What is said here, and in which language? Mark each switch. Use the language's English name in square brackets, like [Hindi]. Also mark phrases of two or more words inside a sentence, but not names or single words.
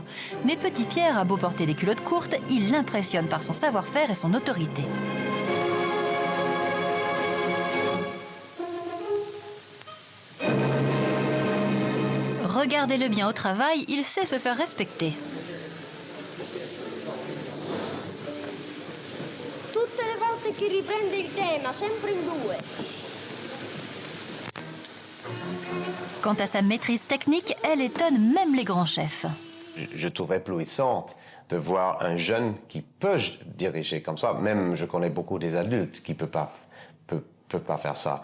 [French] Mais Petit Pierre a beau porter des culottes courtes, il l'impressionne par son savoir-faire et son autorité. Regardez-le bien au travail, il sait se faire respecter. [Italian] Tutte le volte che riprende il tema, sempre in due. [French] Quant à sa maîtrise technique, elle étonne même les grands chefs. Je trouve éblouissante de voir un jeune qui peut diriger comme ça. Même je connais beaucoup des adultes qui ne peuvent pas faire ça.